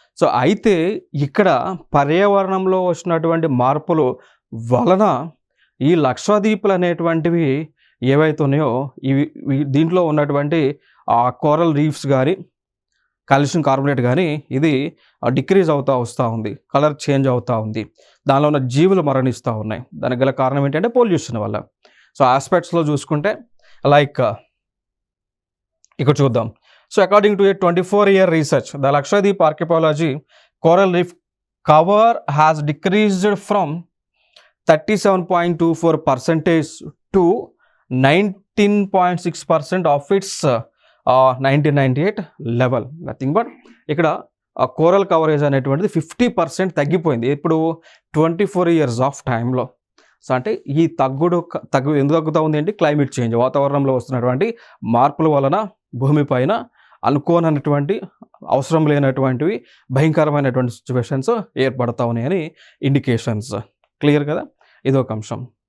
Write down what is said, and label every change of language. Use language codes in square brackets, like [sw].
[te] So అయితే ఇక్కడ పర్యావరణంలో వచ్చినటువంటి మార్పులు వలన ఈ లక్షద్వీపులు అనేటువంటివి ఏవైతే ఉన్నాయో దీంట్లో ఉన్నటువంటి కోరల్ రీఫ్స్ కానీ కాల్షియం కార్బోనేట్ కానీ ఇది డిక్రీజ్ అవుతూ వస్తూ ఉంది, కలర్ చేంజ్ అవుతూ ఉంది, దానిలో ఉన్న జీవులు మరణిస్తూ ఉన్నాయి. దానికి గల కారణం ఏంటంటే పొల్యూషన్ వల్ల. సో ఆస్పెక్ట్స్లో చూసుకుంటే లైక్ ఇక్కడ చూద్దాం. [en] So according to a 24-year research, the Lakshadweep archipelago coral reef cover has decreased from 37.24% to 19.6% of its 1998 level. [te] Nothing but ఇక్కడ కోరల్ కవరేజ్ అనేటువంటిది 50% తగ్గిపోయింది. ఇప్పుడు 24 years ఆఫ్ టైంలో. సో అంటే ఈ ఎందుకు తగ్గుతూ ఉంది అంటే క్లైమేట్ చేంజ్, వాతావరణంలో వస్తున్నటువంటి మార్పుల వలన భూమిపైన అనుకోనటువంటి అవసరం లేనటువంటివి భయంకరమైనటువంటి సిచ్యువేషన్స్ ఏర్పడతా ఉన్నాయని ఇండికేషన్స్. క్లియర్ కదా? ఇదొక అంశం.